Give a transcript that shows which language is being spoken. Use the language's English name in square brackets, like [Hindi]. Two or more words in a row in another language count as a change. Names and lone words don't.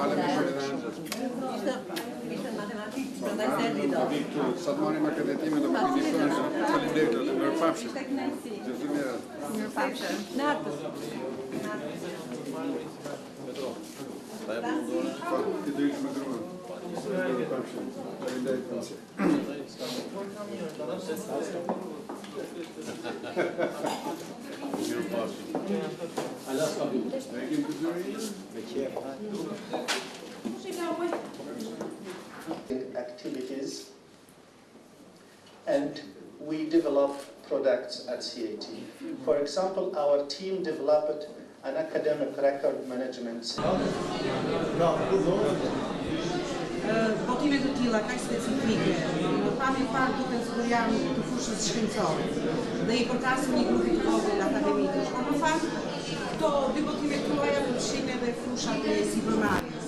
[Albanian] Sa të marrim akreditimin do përgjithësojmë. Faleminderit, mirëpafshim. mirëpafshim. Natës. Ti do ish me gruan. Mirëpafshim. Faleminderit. [English] Activities, and we develop products at CAT. For example, our team developed an academic record management system. [Albanian] Botimet të tilla kaq specifike, në pamjen parë duken sikur janë të fushës shkencore dhe I përkasin një grupi të vogël akademikësh. Por në fakt, këto dy botime të tuaja përfshin edhe fushat e sipërmarrjes.